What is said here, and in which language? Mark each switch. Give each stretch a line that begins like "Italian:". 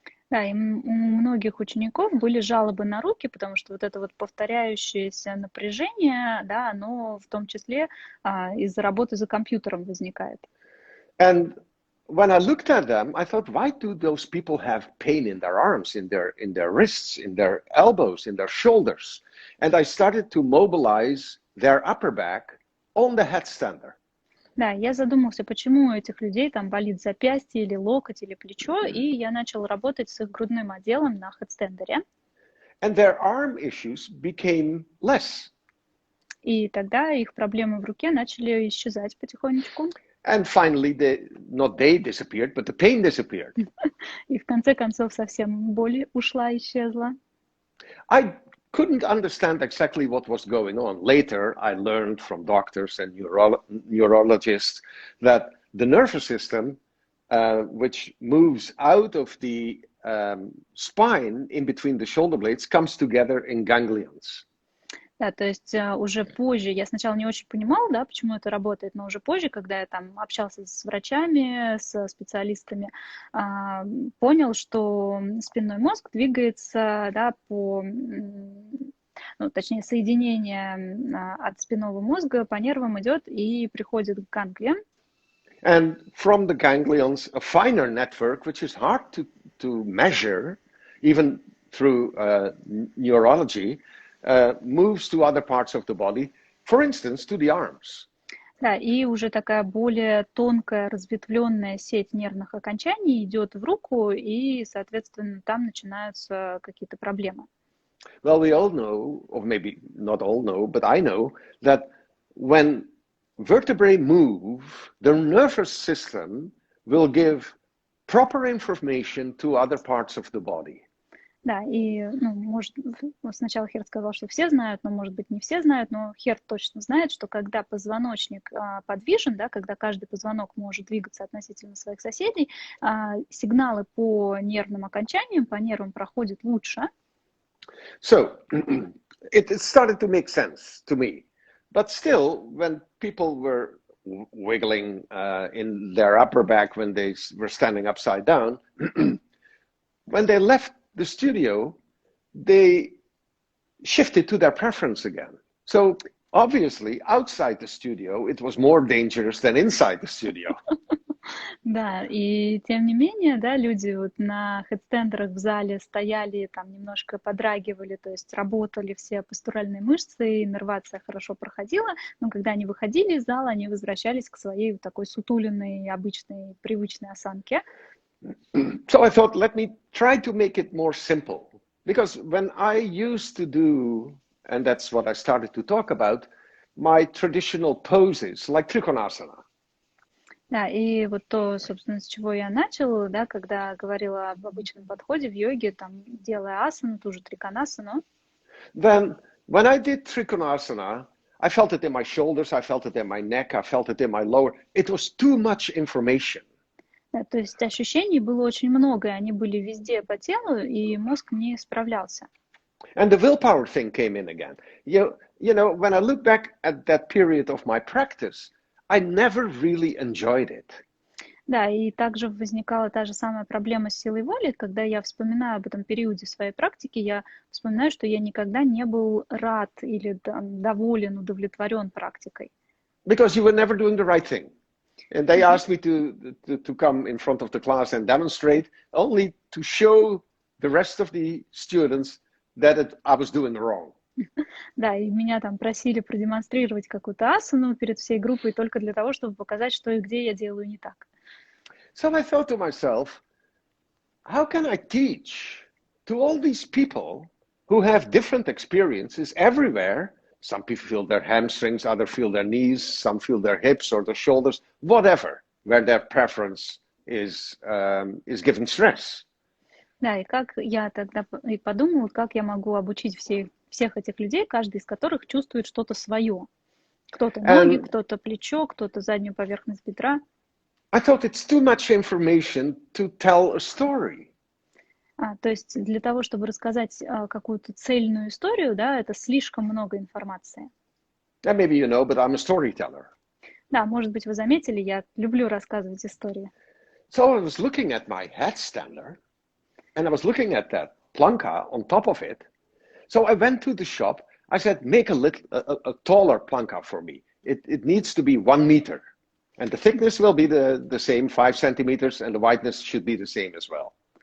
Russian: Да, и у многих учеников были жалобы на руки, потому что вот это вот повторяющееся напряжение, да, оно в том числе из-за работы за компьютером возникает.
English: And when I looked at them, I thought, why do those people have pain in their arms, in their wrists, in their elbows, in their shoulders? And I started to mobilize their upper back on the headstander.
Russian: Да, я задумался, почему у этих людей там болит запястье или локоть или плечо, и я начал работать с их грудным отделом на хедстендере.
English: And their arm issues became less.
Russian: И тогда их проблемы в руке начали исчезать потихонечку.
English: And finally, not they disappeared, but the pain disappeared.
Russian: И в конце концов совсем боль ушла, исчезла.
English: I couldn't understand exactly what was going on. Later, I learned from doctors and neurologists that the nervous system, which moves out of the spine in between the shoulder blades, comes together in ganglions.
Russian: Да, то есть уже позже, я сначала не очень понимала, да, почему это работает, но уже позже, когда я там общался с врачами, с специалистами, понял, что спинной мозг двигается, да, по, ну, точнее, соединение от спинного мозга по нервам идет и приходит к ганглиям.
English: And from the ganglions, a finer network, which is hard to measure, even through neurology, moves to other parts of the body, for instance, to the arms.
Russian: Да, и уже такая более тонкая, разветвленная сеть нервных окончаний идет в руку, и, соответственно, там начинаются какие-то проблемы.
English: Well, we all know, or maybe not all know, but I know that when vertebrae move, the nervous system will give proper information to other parts of the body.
Russian: Да, и, ну, может, сначала Херт сказал, что все знают, но, может быть, не все знают, но Херт точно знает, что когда позвоночник подвижен, да, когда каждый позвонок может двигаться относительно своих соседей, сигналы по нервным окончаниям, по нервам проходят лучше.
English: So, it started to make sense to me. But still, when people were wiggling in their upper back when they were standing upside down, when they left the studio, they shifted to their preference again. So obviously, outside the studio, it was more dangerous than inside the studio.
Russian: Да, и тем не менее, да, люди вот на хедстендерах в зале стояли, там немножко подрагивали, то есть работали все постуральные мышцы, иннервация хорошо проходила, но когда они выходили из зала, они возвращались к своей вот такой сутуленной, обычной, привычной осанке.
English: So I thought, let me try to make it more simple. Because when I used to do, and that's what I started to talk about, my traditional poses, like Trikonasana.
Russian: Да, и вот то, собственно, с чего я начала, да, когда говорила об обычном подходе в йоге, там, делая асану, ту же триконасану.
English: Then, when I did Trikonasana, I felt it in my shoulders, I felt it in my neck, I felt it in my lower. It was too much information.
Russian: Да, то есть ощущений было очень много, и они были везде по телу, и мозг не справлялся.
English: And the willpower thing came in again. You know, when I look back at that period of my practice, I never really enjoyed it.
Russian: Да, и также возникала та же самая проблема с силой воли, когда я вспоминаю об этом периоде своей практики, я вспоминаю, что я никогда не был рад или там, доволен, удовлетворен практикой.
English: Because you were never doing the right thing. And they asked me to come in front of the class and demonstrate, only to show the rest of the students that I was doing wrong.
Russian: Да, и меня там просили продемонстрировать какую-то асану перед всей группой только для того, чтобы показать, что и где я делаю не так.
English: So I thought to myself, how can I teach to all these people who have different experiences everywhere? Some people feel their hamstrings, others feel their knees, some feel their hips or their shoulders, whatever, where their preference is giving stress.
Russian: Да, и как я тогда и подумала, как я могу обучить всех этих людей, каждый из которых чувствует что-то свое. Кто-то ноги, кто-то плечо, кто-то заднюю поверхность бедра.
English: I thought it's too much information to tell a story.
Russian: То есть для того, чтобы рассказать какую-то цельную историю, да, это слишком много информации.
English: And maybe you know, but I'm a storyteller.
Russian: Да, может быть, вы заметили, я люблю рассказывать истории.
English: So I was looking at my headstander, and I was looking at that planka on top of it. So I went to the shop. I said, make a taller planka for me. It needs to be 1 meter. And the thickness will be the same, 5 centimeters, and the wideness should be the same as well.